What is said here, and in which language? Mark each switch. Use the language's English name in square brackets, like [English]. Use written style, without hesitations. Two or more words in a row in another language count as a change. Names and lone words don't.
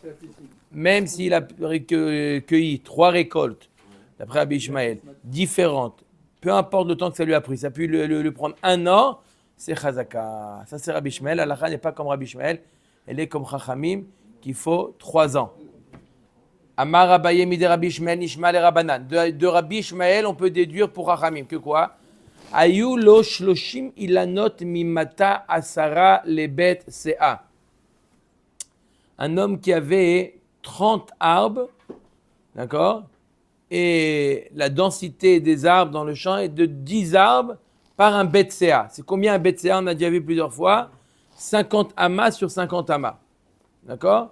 [French] Même s'il a cueilli 3 récoltes, d'après Rabbi Ishmael, différentes, peu importe le temps que ça lui a pris, ça peut lui prendre 1 an, c'est Chazaka. Ça, c'est Rabbi Ishmael. Halakha n'est pas comme Rabbi Ishmael, elle est comme Chachamim, qu'il faut 3 ans. [Hebrew] אמר אביי מדרבי ישמעאל נשמע לרבנן. [French] De Rabbi Ishmael, on peut déduire pour Chachamim que quoi? [Hebrew] היו לו שלשים אילנות ממטע עשרה לבית סאה. [French] Un homme qui avait 30 arbres, d'accord? Et la densité des arbres dans le champ est de 10 arbres par un [Hebrew] בית סאה. [French] C'est combien un [Hebrew] בית סאה? [French] On a déjà vu plusieurs fois. 50 amas sur 50 amas. D'accord?